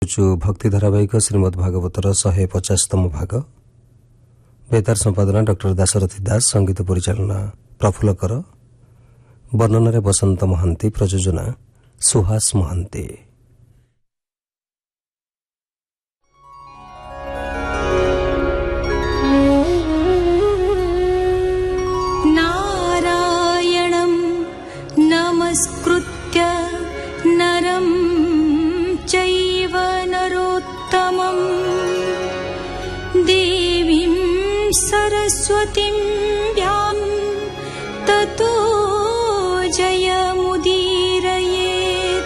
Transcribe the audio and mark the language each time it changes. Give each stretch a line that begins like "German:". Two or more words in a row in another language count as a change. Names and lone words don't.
Odia: ଦେଖୁଛୁ ଭକ୍ତି ଧାରାବାହିକ ଶ୍ରୀମଦ୍ ଭାଗବତର 150ତମ ଭାଗ। ବେତାର ସମ୍ପାଦନା ଡକ୍ଟର ଦାଶରଥୀ ଦାସ, ସଙ୍ଗୀତ ପରିଚାଳନା ପ୍ରଫୁଲ୍ଲ କର, ବର୍ଣ୍ଣନାରେ ବସନ୍ତ ମହାନ୍ତି, ପ୍ରଯୋଜନା ସୁହାସ ମହାନ୍ତି।
Sanskrit: नारायणं नमस्कृत्य नरं चैव नरोत्तमं देवीं सरस्वतीं व्यां ततो जयमुदीरयेत्।